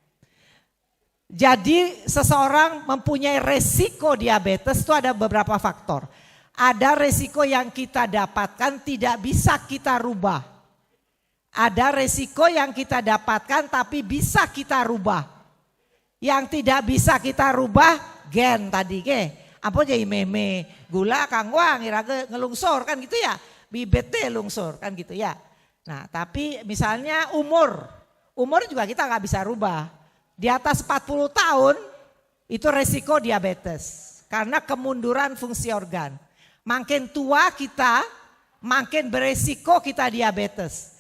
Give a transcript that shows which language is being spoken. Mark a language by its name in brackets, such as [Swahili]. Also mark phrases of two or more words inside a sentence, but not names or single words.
[Indonesian] Jadi seseorang mempunyai resiko diabetes itu ada beberapa faktor. Ada resiko yang kita dapatkan tidak bisa kita rubah. Ada resiko yang kita dapatkan tapi bisa kita rubah. Yang tidak bisa kita rubah gen tadi ke. [Balinese] Apa jadi meme gula kangwang iraga ngelungsor kan gitu ya. Bibit teh lungsor [Indonesian] kan gitu ya. Nah tapi misalnya umur juga kita nggak bisa rubah. Di atas 40 tahun itu resiko diabetes. Karena kemunduran fungsi organ. Makin tua kita makin beresiko kita diabetes.